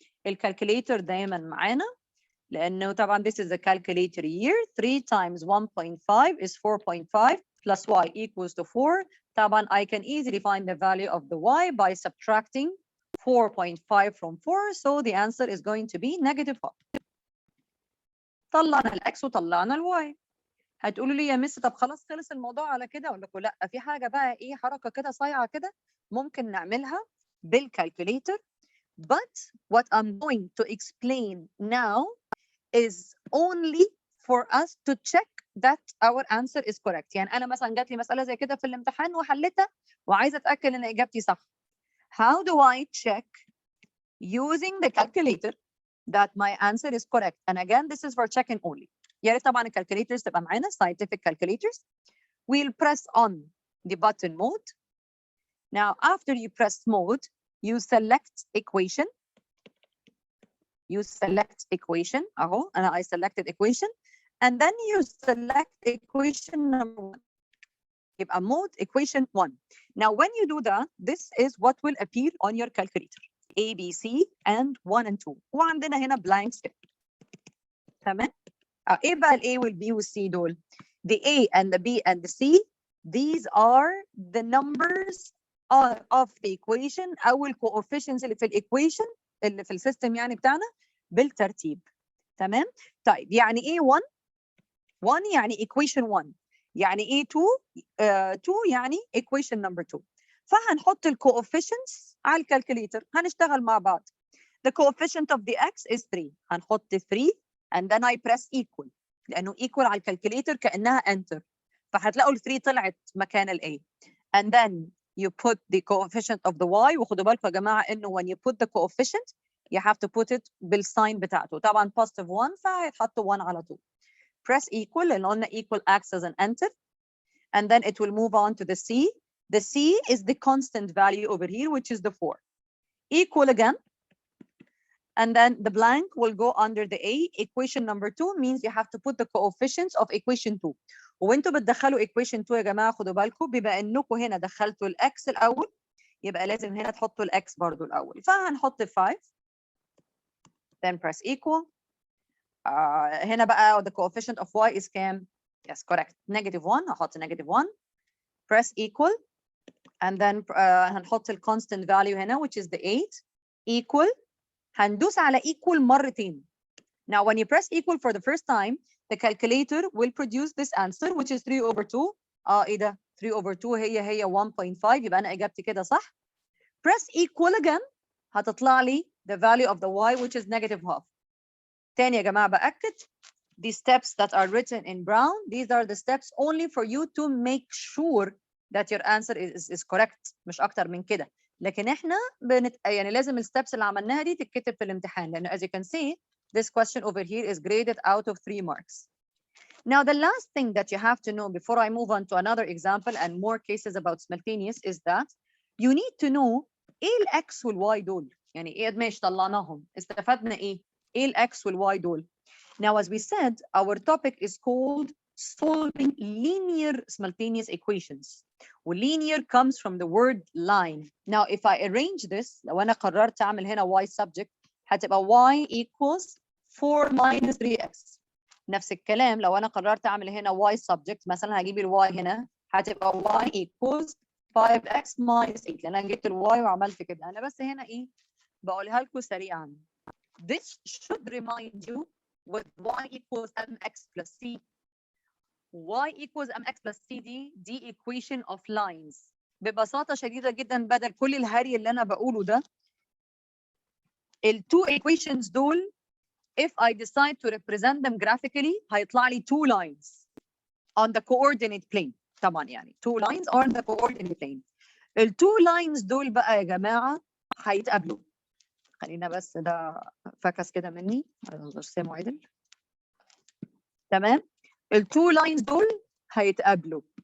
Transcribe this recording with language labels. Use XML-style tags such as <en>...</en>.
<ar>الكالكوليتر دايما معانا لأنه طبعا</ar> <en>this is a calculator here. 3 times 1.5 is 4.5 plus y equals to 4. طبعا I can easily find the value of the y by subtracting 4.5 from 4, so the answer is going to be negative 5.</en> <ar>طلعنا الx وطلعنا الy. هتقولوا لي يا مس طب خلاص خلص الموضوع على كده؟ اقول لكم لا، في حاجه بقى ايه، حركه كده صايعه كده ممكن نعملها بالكالكوليتر.</ar> <en>But what I'm going to explain now is only for us to check that our answer is correct.</en> <ar>يعني انا مثلا جات لي مساله زي كده في الامتحان وحلتها وعايزه اتاكد ان اجابتي صح.</ar> <en>How do I check using the calculator that my answer is correct? And again, this is for checking only.</en> <ar>يا ريت طبعا الكالكوليترز تبقى معانا scientific calculators.</ar> <en>We'll press on the button mode. Now, after you press mode, you select equation. You select equation.</en> <ar>أهو أنا</ar> <en>I selected equation, and then you select equation number 1. يبقى mode equation 1. Now, when you do that, this is what will appear on your calculator. A, B, C, and 1 and 2.</en> <ar>وعندنا هنا</ar> <en>blank step.</en> <ar>تمام؟ ايه بقى ال A وال B وال C دول؟</ar> <en>The A and the B and the C, these are the numbers of the equation</en> <ar>أو ال coefficients اللي في الإيكويشن اللي في السيستم يعني بتاعنا بالترتيب. تمام؟ طيب يعني إيه 1؟ 1 يعني equation 1. يعني إيه 2؟ 2 يعني equation number 2. فهنحط ال coefficients على الكالكوليتر، هنشتغل مع بعض.</ar> <en>The coefficient of the x is 3. هنحط 3 and then I press equal لأنه equal</en> <ar>على الكالكوليتر كأنها</ar> <en>enter.</en> <ar>فهتلاقوا ال 3 طلعت مكان ال A.</ar> <en>And then you put the coefficient of the y.</en> <ar>وخدوا بالكم يا جماعة إنه</ar> <en>when you put the coefficient you have to put it بالsign بتاعته.</en> <ar>طبعا positive 1 فهيتحط 1 على طول.</ar> <en>Press equal لأن قلنا equal acts as an enter. And then it will move on to the C. The C is the constant value over here, which is the 4. Equal again. And then the blank will go under the A. Equation number 2 means you have to put the coefficients of equation 2.</en> <ar>وانتوا بتدخلوا equation 2 يا جماعه خدوا بالكم بما انكم هنا دخلتوا الاكس الاول يبقى لازم هنا تحطوا الاكس برضو الاول.</ar> <en>فهنحط 5 then press equal.</en> <ar>هنا بقى</ar> <en>the coefficient of y is كام؟ Yes, correct. Negative 1. هحط negative 1. Press equal. And then هنحط ال constant value هنا which is the 8. Equal.</en> <ar>هندوس على equal مرتين.</ar> <en>Now when you press equal for the first time, the calculator will produce this answer which is 3 over 2.</en> <ar>ايه ده؟ 3 over 2 هي 1.5 يبقى انا اجابتي كده صح.</ar> <en>Press equal again</en> <ar>هتطلع لي</ar> <en>the value of the y which is negative half.</en> <ar>تاني يا جماعة بأكد</ar> <en>the steps that are written in brown, these are the steps only for you to make sure that your answer is correct.</en> <ar>مش أكتر من كده. لكن احنا يعني لازم الستبس اللي عملناها دي تتكتب في الامتحان لأنه</ar> <en>as you can see this question over here is graded out of 3 marks. Now the last thing that you have to know before I move on to another example and more cases about simultaneous is that you need to know</en> <ar>ايه الاكس والواي دول. يعني ايه ماشي طلعناهم استفدنا ايه؟ ايه الاكس والواي دول؟</ar> <en>Now as we said our topic is called solving linear simultaneous equations. linear comes from the word line. Now if I arrange this</en> <ar>لو أنا قررت أعمل هنا</ar> <en>y subject هتبقى y equals 4 minus 3x.</en> <ar>نفس الكلام لو أنا قررت أعمل هنا y subject مثلا هجيب ال y هنا هتبقى</ar> <en>y equals 5x minus 8</en> <ar>لأن أنا جبت ال y وعملت كده. أنا بس هنا إيه بقولها لكم سريعا.</ar> <en>This should remind you with y equals mx plus c. y equals mx plus c دي equation of lines.</en> <ar>ببساطة شديدة جدا بدل كل الهري اللي أنا بقوله ده</ar> <en>ال two equations دول if I decide to represent them graphically</en> <ar>هيطلع لي</ar> <en>two lines on the coordinate plane. طبعا يعني two lines on the coordinate plane.</en> <ar>التو لاينز دول بقى يا جماعه هيتقابلوا. خلينا بس ده فكس كده مني ارسمه عدل. تمام. التو لاينز دول هيتقابلوا.</ar>